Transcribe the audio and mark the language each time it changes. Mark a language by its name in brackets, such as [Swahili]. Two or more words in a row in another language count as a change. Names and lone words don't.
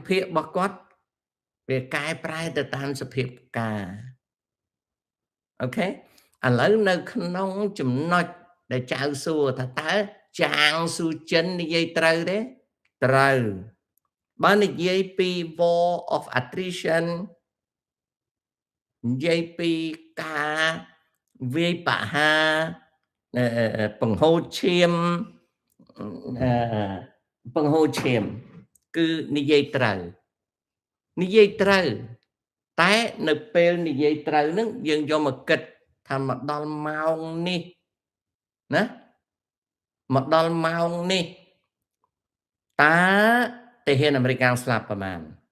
[Khmer] ភាគរបស់គាត់វាកែប្រែទៅតាមសភាពការអូខេឥឡូវនៅក្នុងចំណុចដែលចៅសួរថាតើចាងស៊ូចិននិយាយត្រូវទេត្រូវបើនិយាយពី [English] war of attrition [Khmer] និយាយពីការវាយបហាបង្ហូរឈាម បង្ហូរឈាមគឺនិយាយត្រូវតែនៅពេលនិយាយត្រូវហ្នឹងយើងយកមកគិតថាមកដល់ម៉ោងនេះណាមកដល់ម៉ោងនេះតើទាហានអាមេរិកស្លាប់ប្រមាណ